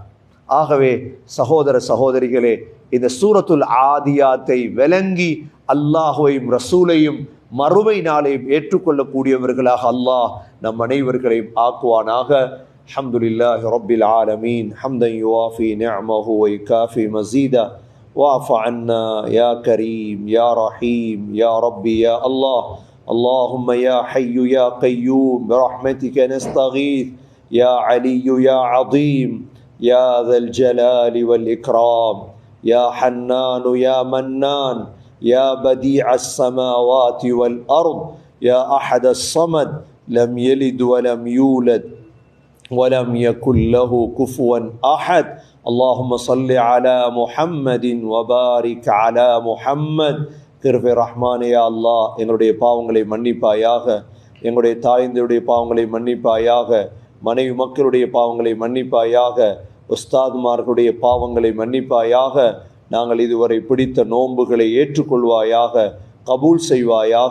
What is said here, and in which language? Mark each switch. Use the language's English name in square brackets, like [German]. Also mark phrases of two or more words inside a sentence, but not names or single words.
[Tamil] ஆகவே சகோதர சகோதரிகளே, இந்த சூரத்துல் ஆதியாத்தை விளங்கி அல்லாஹுவையும் ரசூலையும் மறுமை நாளையும் ஏற்றுக்கொள்ளக்கூடியவர்களாக அல்லாஹ் நம் அனைவர்களையும் ஆக்குவானாக. [Arabic] الحمد لله رب العالمين حمدا يوافي نعمه و يكافئ مزيده واعف عنا يا كريم يا رحيم يا ربي يا الله. اللهم يا حي يا قيوم برحمتك نستغيث يا علي يا عظيم يا ذا الجلال والإكرام يا حنان يا منان يا بديع السماوات والأرض يا أحد الصمد لم يلد ولم يولد ولم يكن له كفوا أحد. اللهم صل على محمد وبارك على محمد. [Tamil] கிருபை ரஹ்மானே [Arabic] يا الله, [Tamil] எங்களுடைய பாவங்களை மன்னிப்பாயாக, எங்களுடைய தாய்ந்தருடைய பாவங்களை மன்னிப்பாயாக, மனைவி மக்களுடைய பாவங்களை மன்னிப்பாயாக, உஸ்தாதுமார்களுடைய பாவங்களை மன்னிப்பாயாக. நாங்கள் இதுவரை பிடித்த நோன்புகளை ஏற்றுக்கொள்வாயாக, கபூல் செய்வாயாக.